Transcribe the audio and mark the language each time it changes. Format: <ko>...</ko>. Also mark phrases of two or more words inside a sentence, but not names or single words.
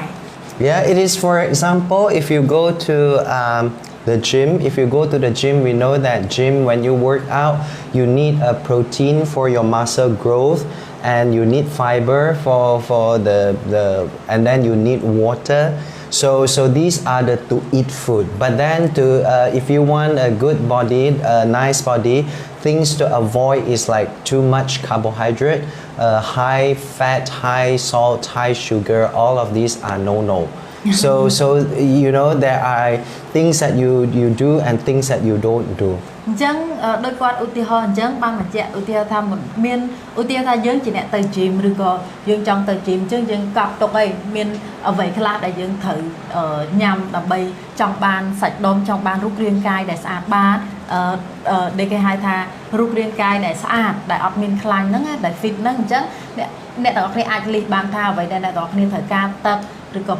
<en>Yeah, it is. For example, if you go to the gym, if you go to the gym, we know that gym, when you work out, you need a protein for your muscle growth, and you need fiber for the and then you need water. So these are the to eat food. But then if you want a good body, a nice body, things to avoid is like too much carbohydrate, high fat, high salt, high sugar. All of these are no. So you know there are things that you do and things that you don't do.</en> <km>អញ្ចឹងដោយគាត់ឧទាហរណ៍អញ្ចឹងបានបញ្ជាក់ឧទាហរណ៍ថាមានឧទាហរណ៍ថាយើងជាអ្នកទៅ gym ឬក៏យើងចង់ទៅ gym អញ្ចឹងយើងកប់ទុកអីមានអ្វីខ្លះដែលយើងត្រូវញ៉ាំដើម្បីចង់បានសាច់ដុំចង់បានរូបរាង កាយដែលស្អាតបានដែលគេហៅថារូបរាងកាយដែលស្អាតដែលអត់មានខ្លាញ់ហ្នឹងដែល fit ហ្នឹងអញ្ចឹងអ្នកទាំងអស់គ្នាអាចលិះបានថាអ្វីដែលអ្នកទាំងអស់គ្នាត្រូវការទឹកឬក៏</km>